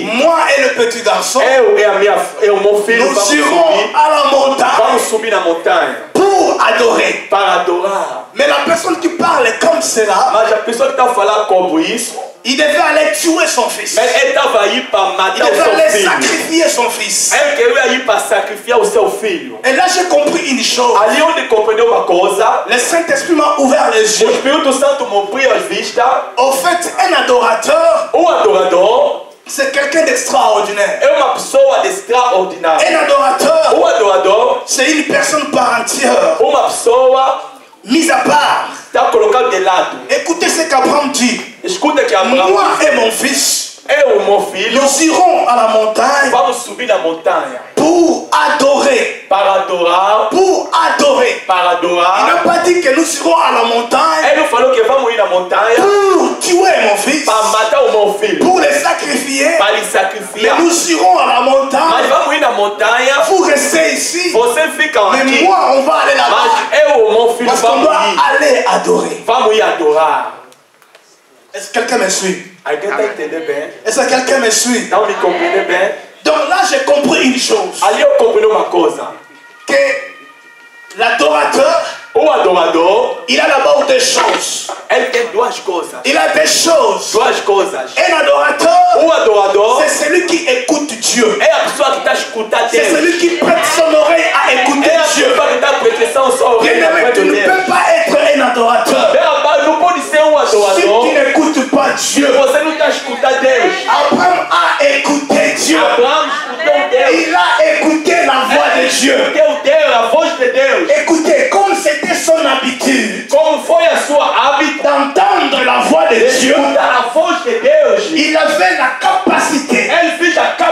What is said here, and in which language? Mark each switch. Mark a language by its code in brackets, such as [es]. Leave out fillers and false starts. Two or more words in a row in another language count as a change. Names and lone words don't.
[fr] moi et le petit garçon, [pt] Eu o meu filho, [fr] nous irons à la montagne [pt] vamos subir na montanha [fr] pour adorer. [pt] para adorar. [fr] Mais la personne qui parle comme cela, [pt] Mas a pessoa que está falando como isso, [fr] il devait aller tuer son fils. [pt] mas ele estava aí para [fr] Il [pt] matar o [fr] devait [pt] seu [fr] aller [pt] filho. [fr] sacrifier son fils. [pt] Ele queria ir para sacrificar o seu filho. [fr] Et là, j'ai compris une chose. [pt] Ali onde compreendeu uma coisa, [fr] Le Saint-Esprit m'a ouvert les [pt] o [fr] yeux. [pt] Espírito Santo me abriu as vistas. [fr] Au fait, un adorateur, [pt] O adorador [fr] c'est quelqu'un d'extraordinaire. [pt] é uma pessoa extraordinária. [fr] Un adorateur, [pt] O adorador, [fr] c'est une personne par entière, [pt] uma pessoa [fr] mise à part. [pt] está colocada de lado. [fr] Écoutez ce qu'Abraham dit. [pt] Escuta que Abraão, [fr] Moi et mon fils, [pt] eu, meu filho, [fr] nous irons à la montagne [pt] vamos subir na montanha [fr] pour adorer. [pt] para adorar, [fr] Pour adorer. [pt] para [fr] Il [pt] adorar. [fr] n'a pas dit que nous irons à la montagne [pt] Ele não falou que vamos ir na montanha [fr] pour tuer mon fils, [pt] para matar o meu filho, [fr] pour les sacrifier. [pt] para lhe [fr] Mais [pt] sacrificar. [fr] nous irons à la [pt] Mas [fr] montagne [pt] vamos ir na montanha, [fr] pour rester ici. [pt] você fica [fr] Mais [pt] aqui. [fr] moi, on va aller là-bas [pt] Mas eu, meu filho, [fr] parce qu'on [pt] vamos [fr] doit [pt] ir. [fr] aller adorer. [pt] Vamos ir adorar. [fr] Est-ce que quelqu'un me suit? [pt] Alguém está entendendo bem? [fr] Est-ce que quelqu'un me suit? [pt] Estão me compreendendo bem? [fr] Donc là, j'ai compris une chose. [pt] Ali eu compreendi uma coisa. [fr] Que l'adorateur, [pt] O adorador, [fr] il a d'abord des choses. [pt] ele tem duas coisas. [fr] Il a des choses. [pt] Duas coisas. [fr] Un adorateur, [pt] O adorador [fr] c'est celui qui écoute Dieu. [pt] é a pessoa que está escutando [fr] C'est [pt] Deus. [fr] celui qui prête son oreille à écouter [pt] É a [fr] Dieu. [pt] pessoa que está prestando sua orelha [fr] Bien-aimé, [pt] para [fr] tu ne [pt] Deus. [fr] peux pas être un adorateur [pt] Não pode ser um [fr] si tu [pt] adorador [fr] n'écoutes pas [pt] se [fr] Dieu. [pt] você não está escutando Deus. [fr] Abraham a écouté Dieu. [pt] Abraão escutou Deus. [fr] Il a écouté la voix de Dieu. [pt] Escutou Deus, a voz de Deus. [fr] Écoutez, comme c'était son habitude [pt] Como foi a sua hábito [fr] d'entendre la voix de Dieu, [pt] escutar a voz de Deus, [fr] il avait la capacité [pt] ele fez a